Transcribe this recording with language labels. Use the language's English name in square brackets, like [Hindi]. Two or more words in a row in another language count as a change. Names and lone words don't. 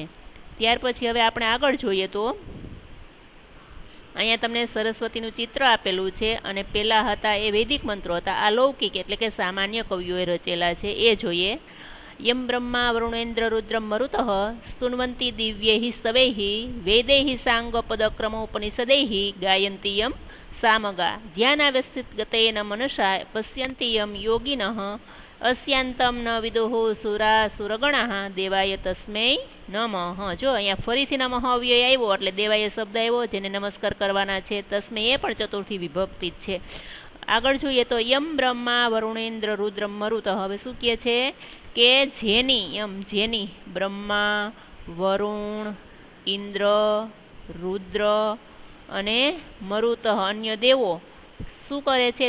[Gujarati] ત્યાર પછી હવે આપણે આગળ જોઈએ તો અહીંયા તમને સરસ્વતીનું ચિત્ર આપેલું છે, અને પેલા હતા એ વૈદિક મંત્રો હતા, આ લૌકિક એટલે કે સામાન્ય કવિઓએ રચેલા છે એ જોઈએ. [Sanskrit] यं ब्रह्मा वरुणेन्द्र रुद्रम् मरुतः स्तुन्वन्ति दिव्यैः स्तवैः वेदैः साङ्गपदक्रमोपनिषदैः गायन्ति यं सामगा ध्यानावस्थित गतेन मनसा पश्यन्ति यं योगिनः अस्यांतम न विदुहु सुरा सुरगणः देवाय तस्मै नमः। [Gujarati] जो અહીંયા ફરીથી નમઃ અવ્યય આવ્યો એટલે દેવાય શબ્દ આવ્યો જેને નમસ્કાર કરવાના છે. તસ્मै એ પણ ચતુર્થી વિભક્તિ છે. આગળ જોઈએ તો [Sanskrit] यं ब्रह्मा वरुणेन्द्र रुद्र मरुत. [Gujarati] હવે શું કહે છે કે જેની બ્રહ્મા વરુણ ઇન્દ્ર રુદ્ર અને મરુત અન્ય દેવો શું કરે છે?